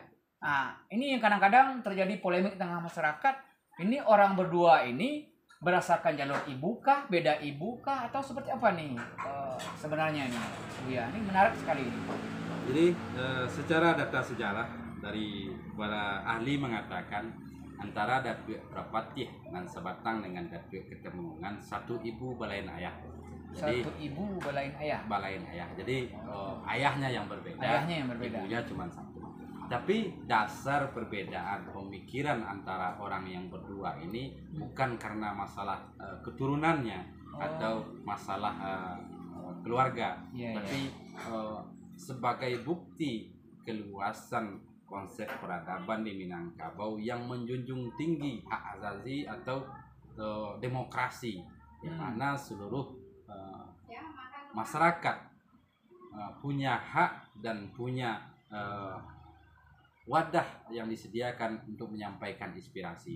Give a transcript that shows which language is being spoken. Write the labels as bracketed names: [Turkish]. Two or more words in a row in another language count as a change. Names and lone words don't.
[Indonesian] Nah, ini yang kadang-kadang terjadi polemik di tengah masyarakat. Ini orang berdua ini berdasarkan jalur ibu kah, beda ibu kah, atau seperti apa nih sebenarnya nih, ya ini menarik sekali. Jadi secara data sejarah dari para ahli mengatakan antara Datuk Prapatih dan Sabatang dengan Datuk Ketumanggungan satu ibu [Minangkabau] balain ayah. [Indonesian] Jadi [Minangkabau] Satu ibu balain ayah. Balain ayah. [Indonesian] Jadi ayahnya yang berbeda. Ayahnya yang berbeda. Ibunya cuma satu. Tapi dasar perbedaan pemikiran antara orang yang berdua ini bukan karena masalah keturunannya atau masalah keluarga, tapi sebagai bukti keluasan konsep peradaban di Minangkabau yang menjunjung tinggi hak asasi atau demokrasi, di mana seluruh masyarakat punya hak dan punya wadah yang disediakan untuk menyampaikan inspirasi.